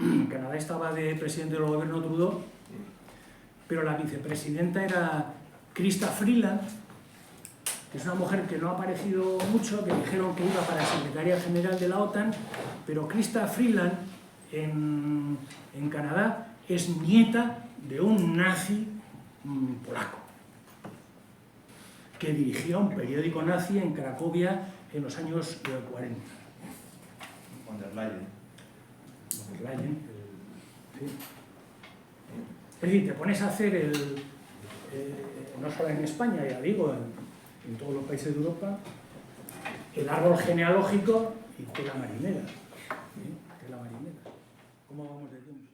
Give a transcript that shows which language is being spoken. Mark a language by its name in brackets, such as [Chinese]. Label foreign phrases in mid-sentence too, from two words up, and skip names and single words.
[Spanish] En Canadá estaba de presidente del gobierno Trudeau, pero la vicepresidenta era Chrystia Freeland, que es una mujer que no ha aparecido mucho, que dijeron que iba para secretaria general de la OTAN, pero Chrystia Freeland en Canadá es nieta de un nazi polaco que dirigió un periódico nazi en Cracovia en los años 40. Von der Leyen. Von der Leyen, sí. Es decir, te pones a hacer no solo en España, ya digo, en todos los países de Europa, el árbol genealógico y tela marinera. ¿Sí? Tela marinera. ¿Cómo vamos de tiempo?